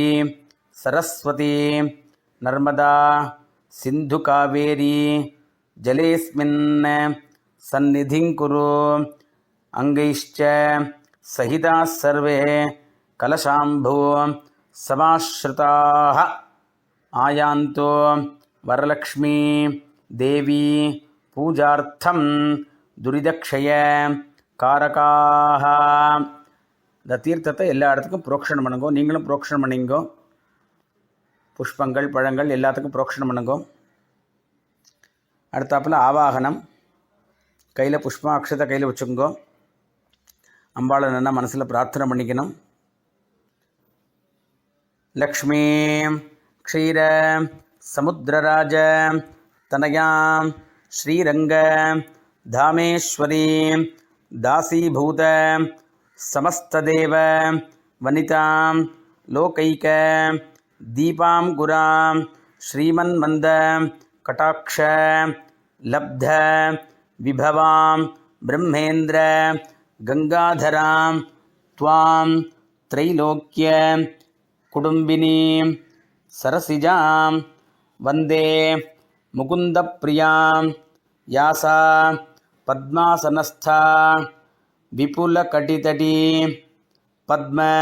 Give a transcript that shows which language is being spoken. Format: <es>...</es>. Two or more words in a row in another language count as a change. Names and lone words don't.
<sa>सरस्वती नर्मदा सिन्धु कावेरी जलेऽस्मिन् सन्निधिं कुरु अंगैश्च सहिताः सर्वे कलशाम्भो समाश्रिताः आयान्तो वरलक्ष्मी देवी पूजार्थं दुरिदक्षय காரகாக.</sa> <ta>இந்த தீர்த்தத்தை எல்லா இடத்துக்கும் புரோக்ஷணம் பண்ணுங்கோ. நீங்களும் புரோக்ஷணம் பண்ணிங்கோ. புஷ்பங்கள் பழங்கள் எல்லாத்துக்கும் புரோக்ஷணம் பண்ணுங்கோ. அடுத்தாப்பில் ஆவாகனம். கையில் புஷ்பம் அக்ஷதை கையில் வச்சுக்கோங்கோ. அம்பாளை நல்லா மனசில் பிரார்த்தனை பண்ணிக்கணும்.</ta> <sa>लक्ष्मी क्षीर समुद्रराज तनयाम् श्रीरङ्ग धामेश्वरी दासीभूत समस्तदेव वनितां लोकैक दीपांकुरां श्रीमन्मन्द कटाक्ष लब्ध विभवां ब्रह्मेन्द्र गंगाधरां त्वां त्रैलोक्य कुटुम्बिनीं सरसिजां वन्दे मुकुन्दप्रियां यासा पद्मासनस्था विपुलकटितटी पद्म</sa>